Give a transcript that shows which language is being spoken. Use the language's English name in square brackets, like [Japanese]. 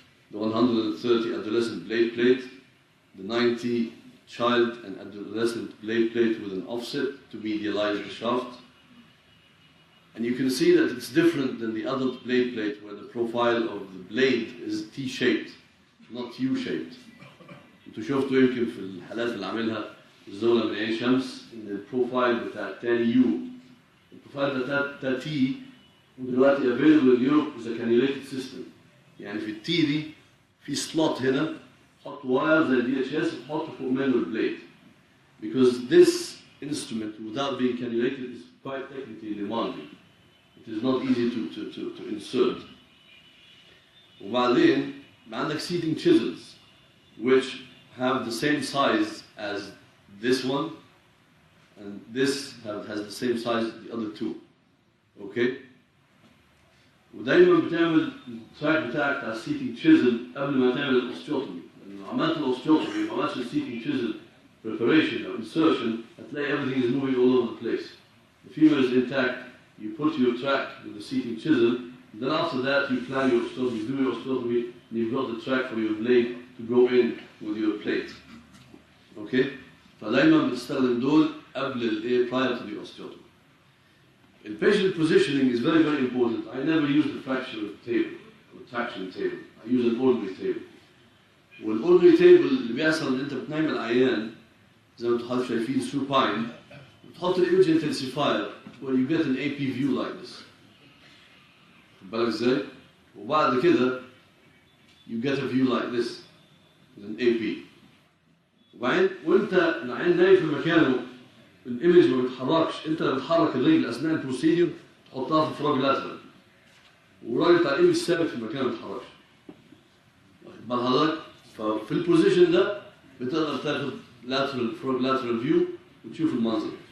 [English] The 130 adolescent blade plate, the 90 child and adolescent blade plate with an offset to medialize the shaft. And you can see that it's different than the adult blade plate, where the profile of the blade is T-shaped, not U-shaped. [Arabic] انتوا شفتوا يمكن في الحالات اللي عاملها الزولة من عين شمس ان البروفايل بتاع التاني يو. البروفايل بتاع تي ودلوقتي [English] available in Europe is a cannulated system. [Arabic] يعني في التي دي في سلوت هنا تحط واير زي الدي اتش اس وتحط فوق منه البليد. [English] Because this instrument without being cannulated is quite technically demanding. It is not easy to insert. [Arabic] وبعدين عندك [English] seating chisels which have the same size as this one, and this has the same size as the other two. Okay? [Arabic] ودايما بتعمل التراك بتاعك بتاع السيتنج تشيزل قبل ما تعمل الاوستيوتومي. لما عملت الاوستيوتومي ما عملتش السيتنج تشيزل [English] preparation or insertion, [Arabic] هتلاقي [English] everything is moving all over the place. The femur is intact. You put your track with the seating chisel, Then after that, you plan your osteotomy, you do your osteotomy, and you've got the track for your blade to go in with your plate. Okay? [Arabic] فدايما بتستخدم دول قبل الايه [English] prior to the osteotomy. The patient positioning is very, very important. I never use the fracture table or traction table. I use an ordinary table. [Arabic] والordinary table اللي بيحصل ان انت بتنام العيان زي ما انتم حضرتك شايفين supine بتحط الimage intensifier [English] where you get an AP view like this. [Arabic] خد بالك ازاي؟ وبعد كده [English] you get a view like this with an AP. [Arabic] وبعدين وانت العين نايم في مكانه الايمج ما بيتحركش، انت اللي بتحرك الرجل اثناء البروسيدور تحطها في الفراج لاترال والراجل بتاع الايمج ثابت في مكانه ما بيتحركش. واخد بال حضرتك؟ ففي البوزيشن ده بتقدر تاخد lateral فراج لاترال فيو وتشوف المنظر.